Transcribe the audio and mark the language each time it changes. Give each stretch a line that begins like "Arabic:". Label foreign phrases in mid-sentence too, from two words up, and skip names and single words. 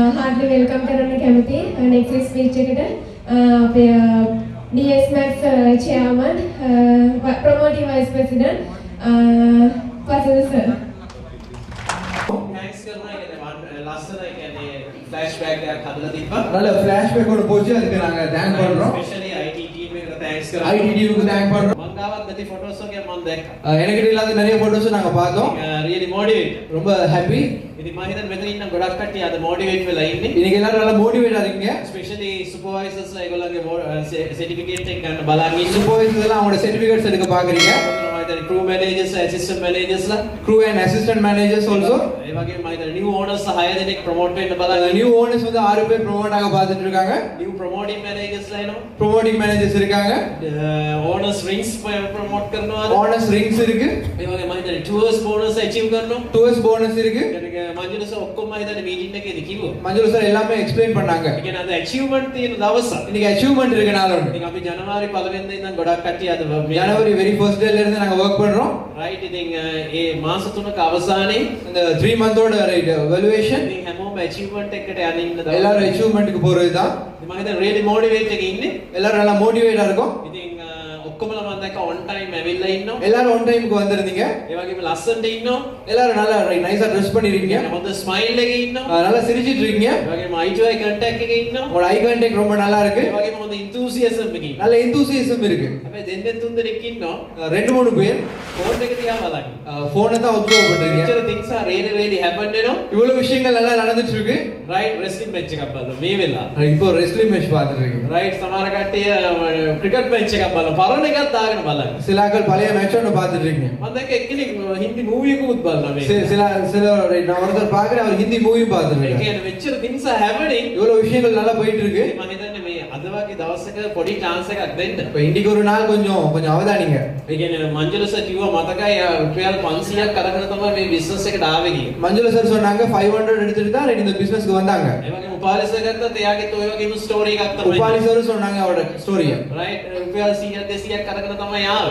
English: heartily welcome
Sinhala: කරන්න කැමතියි
English: next speech
Sinhala: එකට අපේ
English: DS Max chairman promoting vice president Pasal sir
Sinhala: thanks කරනවා කියන්නේ ලස්සන කියන්නේ flashback එකක් හදලා තිබ්බා.
Tamil: நல்ல flashback ஒரு போச்சு அதுக்கு நாங்க thank பண்றோம்.
English: especially IT team එකට thanks කරනවා. IT team
Tamil: க்கு thank பண்றோம்.
Sinhala: මං ගාවත් නැති photos වගේ මම දැක්කා.
Tamil: எனக்கு இல்லாத நிறைய photos நாங்க பார்த்தோம்.
English: really motivate.
Tamil: ரொம்ப happy.
Sinhala: ඉතින් මම හිතන්නේ මෙතන ඉන්න ගොඩක් කට්ටිය අද motivate වෙලා ඉන්නේ.
Tamil: இன்னைக்கு எல்லாரும் நல்லா motivate ஆறீங்க.
English: especially supervisors
Sinhala: ලා ඒගොල්ලන්ගේ certificate එක ගන්න බලන් ඉන්නේ.
Tamil: supervisors எல்லாம் அவங்களோட certificates எடுக்க பாக்குறீங்க.
English: crew managers, assistant managers ලා, crew and assistant managers also.
Sinhala: ඒ වගේම මම හිතන්නේ
English: new owners
Sinhala: 6 දෙනෙක් promote වෙන්න බලන්.
English: new owners
Tamil: வந்து 6 பேர் promote ஆக பார்த்துட்டு இருக்காங்க.
English: new promoting managers
Sinhala: ලා එනවා.
English: promoting managers
Tamil: இருக்காங்க.
English: owners rings promote කරනවා. owners rings இருக்கு.
Sinhala: ඒ වගේම මම හිතන්නේ
English: tours bonus achieve
Sinhala: කරනවා.
English: tours bonus இருக்கு.
Sinhala: මංජුල සර් ඔක්කොම මම හිතන්නේ meeting එකේදී කිව්වා.
Tamil: மஞ்சுள சார் எல்லாமே explain பண்ணாங்க.
Sinhala: ඒ කියන්නේ අද achievement තියෙන දවස.
Tamil: இன்னைக்கு achievement இருக்க நாள் ஒன்று.
Sinhala: ඉතින් අපි ජනවාරි 1 වෙනිදා ඉඳන් ගොඩක් කට්ටිය අද
Tamil: ஜனவரி
English: very first day
Tamil: ல இருந்து நாங்க work பண்றோம்.
Sinhala: right ඉතින් ඒ මාස 3ක අවසානයේ
Tamil: இந்த 3 month ஓட
English: right evaluation
Sinhala: ඉතින් හැමෝම achievement එකට යන්න ඉන්න දවස්.
Tamil: எல்லாரும் achievement க்கு போறது தான்.
Sinhala: මම හිතන්නේ
English: really motivate
Sinhala: එකේ ඉන්නේ.
Tamil: எல்லாரும் நல்லா motivate ஆ இருக்கும்.
Sinhala: ඉතින් ඔක්කොමලා මම දැක්ක
English: on time
Sinhala: ඇවිල්ලා ඉන්නවා.
Tamil: எல்லாரும்
English: on time
Tamil: க்கு வந்திருந்தீங்க.
Sinhala: ඒ වගේම ලස්සනට ඉන්නවා.
Tamil: எல்லாரும் நல்லா நைஸா Dress பண்ணிருக்கீங்க.
Sinhala: හොඳ smile එකේ ඉන්නවා.
Tamil: நல்லா சிரிச்சிட்டு இருக்கீங்க.
Sinhala: ඒ වගේම
English: eye to eye contact
Sinhala: එකේ ඉන්නවා.
Tamil: உங்களோட
English: eye contact
Tamil: ரொம்ப நல்லா இருக்கு.
Sinhala: ඒ වගේම හොඳ enthusiasm එකකින්.
Tamil: நல்ல enthusiasm இருக்கு.
Sinhala: හැබැයි දෙන්නේ තුන් දෙනෙක් ඉන්නවා.
Tamil: ரெண்டு மூணு பேர்
Sinhala: ෆෝන් එක දිහා බලන්න.
Tamil: போனை தான் observe பண்றீங்க.
English: මෙච්චර things are really happen වෙනවා.
Tamil: இவ்வளவு விஷயங்கள் நல்லா நடந்துட்டு இருக்கு.
English: right wrestling match
Sinhala: එකක් බලන්න මේ වෙලාව.
Tamil: இப்போ
English: wrestling match
Tamil: பாத்துட்டு இருக்கீங்க.
Sinhala: right සමහර කට්ටිය
English: cricket match
Sinhala: එකක් බලන්න. පරණ එකක් දාගෙන බලන්න.
Tamil: சிலாக்கள் பழைய மேட்ச் ஒன்னு பாத்துட்டு இருக்கீங்க.
Sinhala: මම දැක්ක එක්කෙනෙක් හින්දි මූවි එකකුත් බලනවා මේ.
Tamil: சில நான் ஒருத்தர் பாக்குறேன் அவர் ஹிந்தி மூவி பாத்துட்டு
Sinhala: ඒ
Tamil: இருக்காரு.
Sinhala: කියන්නේ මෙච්චර
English: things are happening.
Tamil: இவ்வளவு விஷயங்கள் நல்லா போயிட்டு இருக்கு.
Sinhala: මම හිතන්නේ මේ අද වගේ දවසක පොඩි chance එකක් දෙන්න.
Tamil: இப்போ இன்னைக்கு ஒரு நாள் கொஞ்சம் அவதானிங்க.
Sinhala: ඒ කියන්නේ මංජුල සර් කිව්වා මතකයි රුපියල් 500ක් අරගෙන තමයි මේ business එකට ආවේ කියලා.
Tamil: மஞ்சுள சார் சொன்னாங்க 500 எடுத்துட்டு தான் இந்த பிசினஸ்க்கு வந்தாங்க.
Sinhala: ඒ වගේම උපාලි සර් ගත්තත් එයාගෙත් ඔය වගේම ස්ටෝරි එකක් තමයි.
Tamil: உபாலி சார் சொன்னாங்க அவரோட ஸ்டோரிய.
Sinhala: right රුපියල් 100ක් 200ක් අරගෙන තමයි ආවේ.